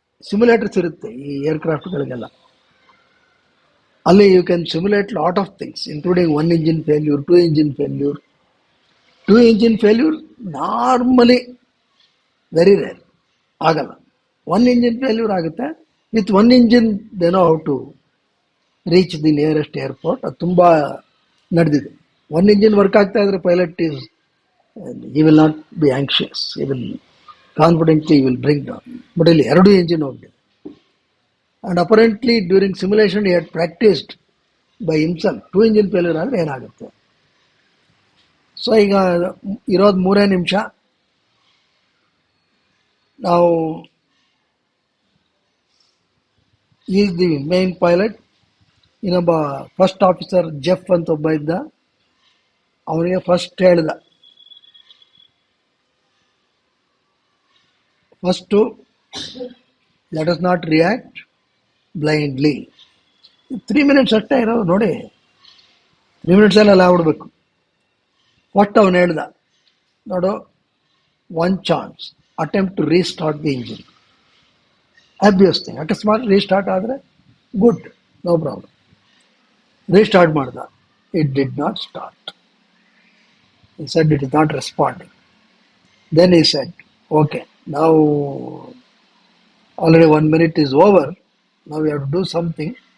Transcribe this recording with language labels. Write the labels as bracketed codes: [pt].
[en] simulators [kn] ಇರುತ್ತೆ ಈ ಏರ್ಕ್ರಾಫ್ಟ್ಗಳಿಗೆಲ್ಲ. ಅಲ್ಲಿ [en] You can simulate lot of things, including 1 engine failure, 2 engine failure. 2 engine failure normally very rare, [kn] ಆಗಲ್ಲ. [en] 1 engine failure [kn] ಆಗುತ್ತೆ. [en] With 1 engine they know how to reach the nearest airport. [kn] ಅದು ತುಂಬ ನಡೆದಿದೆ. [en] 1 engine work [kn] ಆಗ್ತಾ ಇದ್ರೆ [en] Pilot is, he will not be anxious, he will confidently he will bring down. [kn] But ಇಲ್ಲಿ 2 engine ಹೋಗಿದೆ. [en] And apparently during simulation he had practiced by himself. [kn] 2 engine failure ಆದರೆ ಏನಾಗುತ್ತೆ. So ಈಗ ಇರೋದು 3 ನಿಮಿಷ. [en] ನಾವು is the main pilot. [kn] ಇನ್ನೊಬ್ಬ first officer Jeff ಅಂತ ಒಬ್ಬ ಇದ್ದ. ಅವನಿಗೆ ಫಸ್ಟ್ ಹೇಳ್ದ, [en] First let us not react blindly. [kn] 3 minutes ಅಷ್ಟೇ ಇರೋದು ನೋಡಿ, 3 ಮಿನಿಟ್ಸಲ್ಲಿ ಎಲ್ಲ ಆಗ್ಬಿಡ್ಬೇಕು. [en] first [kn] ಅವನು ಹೇಳ್ದ, ನೋಡು, [en] 1 chance, attempt to restart the engine. Obvious thing, [kn] ಅಕಸ್ಮಾತ್ [en] restart [kn] ಆದರೆ [en] Good, no problem. Restart [kn] ಮಾಡ್ದ. [en] It did not start. He said it is not responding. Then he said, okay, now already 1 minute is over. Now we have to do something.